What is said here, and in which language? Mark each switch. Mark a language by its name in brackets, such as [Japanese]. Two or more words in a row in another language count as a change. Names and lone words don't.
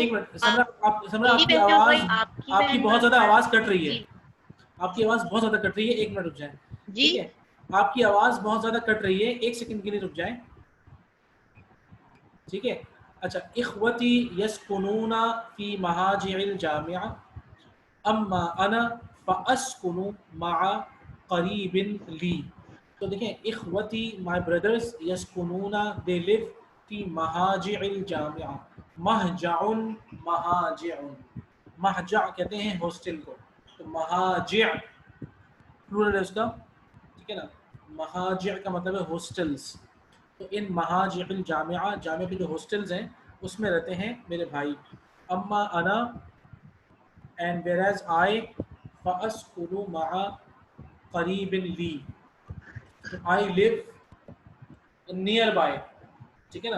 [Hindi] एक मिनट समरा, समरा मेरी आपकी बहन हो गई, आवाज़, आपकी आपकी बहन बहुत का ज़्यादा आवाज़ कट रही है, जी आपकी आवाज़ बहुत ज़्यादा कट रही है, एक मिनट रुक जाए। जी ठीक है, आपकी आवाज़ बहुत ज़्यादा कट रही है, एक सेकंड के लिए रुक जाए। ठीक है। अच्छा [Arabic] إخوتي يسكنون في مهاجع الجامعة أما أنا فأسكن مع قريب لي. [Hindi] तो देखें इख्वती [English] my brothers [Hindi] यस्कुनूना [English] they live [Arabic] في مهاجع الجامعة, مهجع مهاجع, [Hindi] महजा कहते हैं हॉस्टल को, तो महाजिअ प्लूरल है उसका, ठीक है ना। महाजिअ का मतलब है हॉस्टल्स, तो इन [Arabic] مهاجع الجامعة, [Hindi] जामिया के जो हॉस्टल्स हैं उसमें रहते हैं मेरे भाई। [Arabic] أما أنا [English] and whereas I [Arabic] فأسكن مع قريب لي, [English] तो I live near by, [Hindi] ठीक है ना।